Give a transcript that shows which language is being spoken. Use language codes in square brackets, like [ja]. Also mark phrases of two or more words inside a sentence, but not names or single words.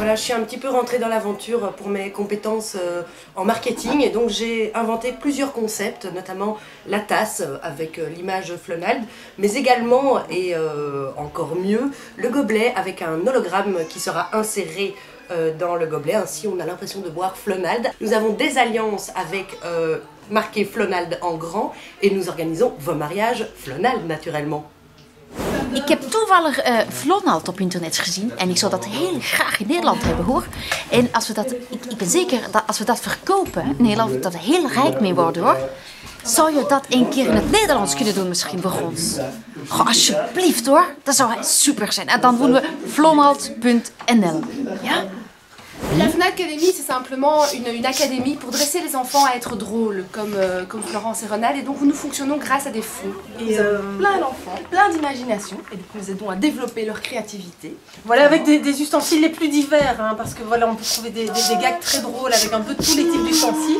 [fr] Voilà, je suis un petit peu rentrée dans l'aventure pour mes compétences en marketing et donc j'ai inventé plusieurs concepts, notamment la tasse avec l'image Flonald, mais également, et encore mieux, le gobelet avec un hologramme qui sera inséré dans le gobelet, ainsi on a l'impression de boire Flonald. Nous avons des alliances avec marqué Flonald en grand et nous organisons vos mariages Flonald naturellement. [nl] Ik heb toevallig Flonald op internet gezien en ik zou dat heel graag in Nederland hebben hoor. En als we dat, ik ben zeker dat als we dat verkopen in Nederland, dat we heel rijk mee worden hoor. Zou je dat een keer in het Nederlands kunnen doen misschien voor ons? Goh, alsjeblieft hoor, dat zou super zijn. En dan doen we flonald.nl. Ja? [fr] La FNA Academy, c'est simplement une académie pour dresser les enfants à être drôles, comme Florence et Ronald. Et donc nous fonctionnons grâce à des fonds. Et plein d'enfants, plein d'imagination. Et donc nous aidons à développer leur créativité. Voilà, avec des ustensiles les plus divers, hein, parce que voilà, on peut trouver des gags très drôles avec un peu tous les types d'ustensiles.